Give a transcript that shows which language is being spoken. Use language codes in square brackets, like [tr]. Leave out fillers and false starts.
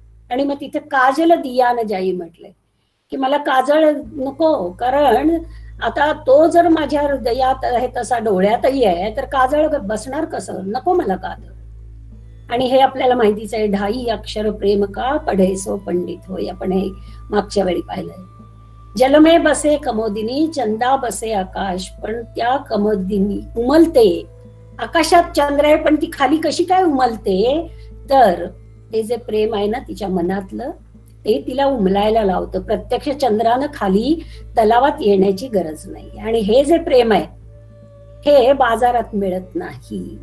[mr] आणि मग तिथे [hi] काजल दिया न जाई [mr] म्हटलंय की मला काजळ नको, कारण आता तो जर माझ्या हृदयात आहे तसा डोळ्यातही आहे तर काजळ बसणार कसं, नको मला काजळ. आणि हे आपल्याला माहितीच आहे, [hi] 2.5 अक्षर प्रेम का पढे सो पंडित होय, [mr] आपण हे मागच्या वेळी पाहिलंय. [hi] जलमे बसे कमोदिनी चंदा बसे आकाश. [mr] पण त्या कमोदिनी उमलते, आकाशात चंद्र आहे पण ती खाली कशी काय उमलते, तर ते जे प्रेम आहे ना तिच्या मनातलं ते तिला उमलायला लावतं. प्रत्यक्ष चंद्रानं खाली तलावात येण्याची गरज नाही. आणि हे जे प्रेम आहे हे बाजारात मिळत नाही.